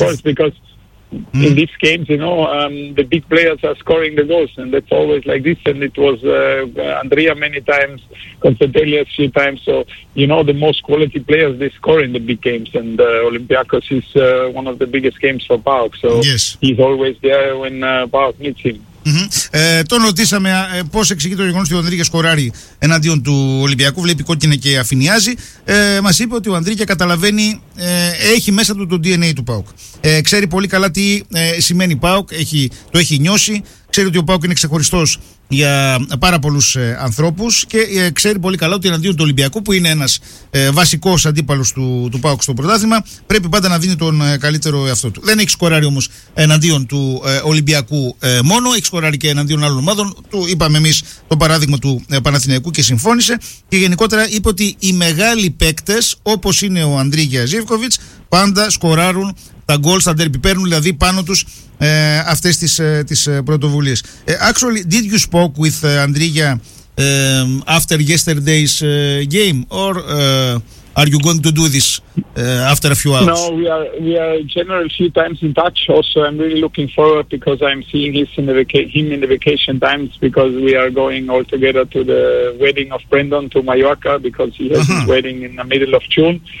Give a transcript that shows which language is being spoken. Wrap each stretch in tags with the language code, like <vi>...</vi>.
<en>Of course, because in these games, you know, the big players are scoring the goals, and that's always like this. And it was Andrea many times, Constantelli a few times. So, you know, the most quality players, they score in the big games. And Olympiacos is one of the biggest games for PAOK. So yes, he's always there when PAOK needs him.</en> <el>Τον ρωτήσαμε πώς εξηγεί το γεγονός ότι ο Ανδρίγια σκοράρει εναντίον του Ολυμπιακού, βλέπει κόκκινα και αφηνιάζει. Μας είπε ότι ο Ανδρίγια καταλαβαίνει, έχει μέσα του το DNA του ΠΑΟΚ. Ξέρει πολύ καλά τι σημαίνει ΠΑΟΚ, το έχει νιώσει. Ξέρει ότι ο ΠΑΟΚ είναι ξεχωριστός για πάρα πολλούς ανθρώπους και ξέρει πολύ καλά ότι εναντίον του Ολυμπιακού, που είναι ένας βασικός αντίπαλος του ΠΑΟΚ στο πρωτάθλημα, πρέπει πάντα να δίνει τον καλύτερο εαυτό του. Δεν έχει σκοράρει όμως εναντίον του Ολυμπιακού μόνο, έχει σκοράρει και εναντίον άλλων ομάδων. Του είπαμε εμείς το παράδειγμα του Παναθηναϊκού και συμφώνησε. Και γενικότερα είπε ότι οι μεγάλοι παίκτες, όπως είναι ο Ανδρίγια Ζίβκοβιτς, πάντα σκοράρουν τα γκολ στα ντέρμπι, παίρνουν δηλαδή πάνω τους αυτές τις πρωτοβουλίες.</el> <en>Actually, did you spoke with Andrija after yesterday's game, or are you going to do this after a few hours? No, we are generally few times in touch. Also, I'm really looking forward because I'm seeing him in the vacation times, because we are going all together to the wedding of Brendan to Mallorca, because he has his wedding in the middle of June.</en>